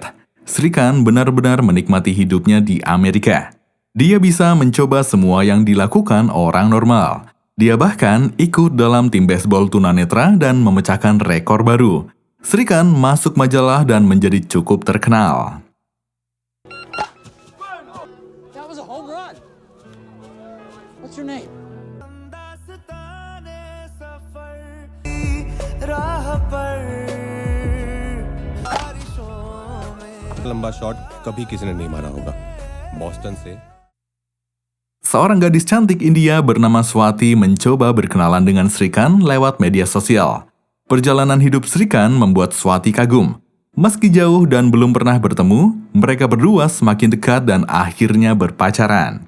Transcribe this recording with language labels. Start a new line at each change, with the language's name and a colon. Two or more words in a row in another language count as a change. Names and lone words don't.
Indonesian: Srikan benar-benar menikmati hidupnya di Amerika. Dia bisa mencoba semua yang dilakukan orang normal. Dia bahkan ikut dalam tim baseball tunanetra dan memecahkan rekor baru. Srikan masuk majalah dan menjadi cukup terkenal.
English: That was a home run. What's your name?
Hindi: लंबा शॉट कभी किसी ने नहीं मारा होगा। बॉस्टन से
Indonesian: Seorang gadis cantik India bernama Swati mencoba berkenalan dengan Srikan lewat media sosial. Perjalanan hidup Srikan membuat Swati kagum. Meski jauh dan belum pernah bertemu, mereka berdua semakin dekat dan akhirnya berpacaran.